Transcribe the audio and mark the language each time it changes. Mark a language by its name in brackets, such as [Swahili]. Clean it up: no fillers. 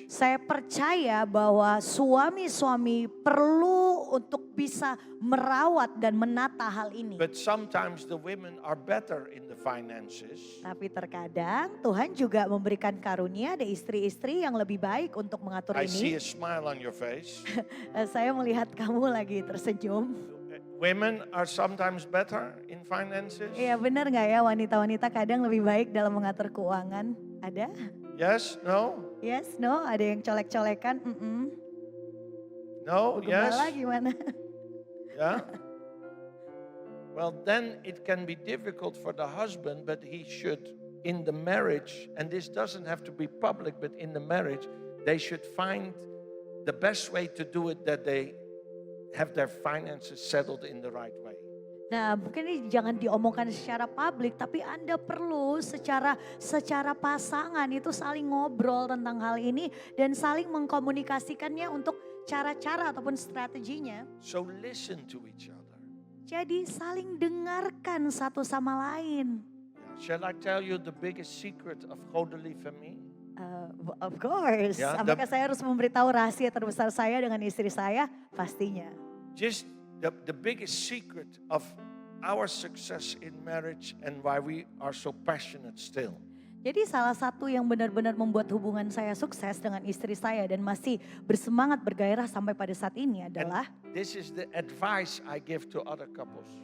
[Indonesian] Saya percaya bahwa suami-suami perlu untuk bisa merawat dan menata hal ini. [English] But sometimes the women are better in the finances. [Indonesian] Tapi terkadang Tuhan juga memberikan karunia ada istri-istri yang lebih baik untuk mengatur [English] I see [Indonesian] ini. [English] a smile on your face. [Indonesian] Saya melihat kamu lagi tersenyum. [English] Women are sometimes better in finances. [Indonesian] Iya benar nggak ya wanita-wanita kadang lebih baik dalam mengatur keuangan? Ada? [English] Yes, no, Yes, no, [Indonesian] ada yang colek-colekan. [English] no, yes. [Indonesian] Gembala gimana? [English] Yeah. Well, then it can be difficult for the husband, but he should, in the marriage, and this doesn't have to be public, but in the marriage, they should find the best way to do it, that they have their finances settled in the right way. [Indonesian] Nah, mungkin ini jangan diomongkan secara publik, tapi Anda perlu secara pasangan itu saling ngobrol tentang hal ini dan saling mengkomunikasikannya untuk cara-cara ataupun strateginya. [English] So listen to each other. [Indonesian] Jadi saling dengarkan satu sama lain. [English] Shall I tell you the biggest secret of Godely Family? Of course. [Indonesian] Ya, Apakah saya harus memberitahu rahasia terbesar saya dengan istri saya? Pastinya. [English] Just the biggest secret of our success in marriage and why we are so passionate still. [Indonesian] Jadi salah satu yang benar-benar membuat hubungan saya sukses dengan istri saya dan masih bersemangat bergairah sampai pada saat ini adalah [English] This is the advice I give to other couples.